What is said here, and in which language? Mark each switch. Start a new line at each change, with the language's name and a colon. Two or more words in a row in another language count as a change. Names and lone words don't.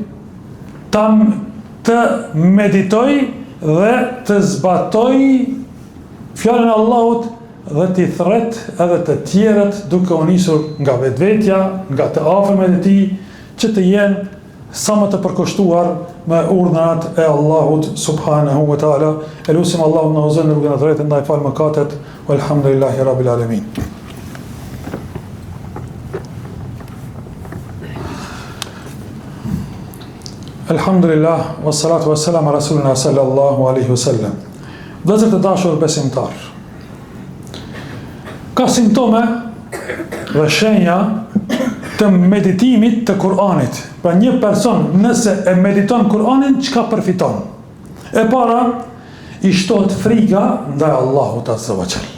Albanian: të meditoj dhe të zbatoj fjalën e Allahut dhe t'i thret edhe të tjerët duke u nisur nga vetvetja, nga të afërmet e tij, që të jenë sa më të përkushtuar me urdhërat e Allahut
Arabic: سبحانه وتعالى.
Albanian: Elusim Allahun na udhëzon në rrugën e drejtë ndaj fal mëkatet.
Arabic: والحمد لله رب العالمين. الحمد لله، والصلاة والسلام على رسولنا صلى الله عليه وسلم.
Albanian: Vëllezër të dashur besimtar, ka simptome dhe shenja të meditimit të Kur'anit. Pra një person nëse e mediton Kur'anin, çka përfiton? E para, i shtohet frika ndaj Allahut
Arabic: عز وجل.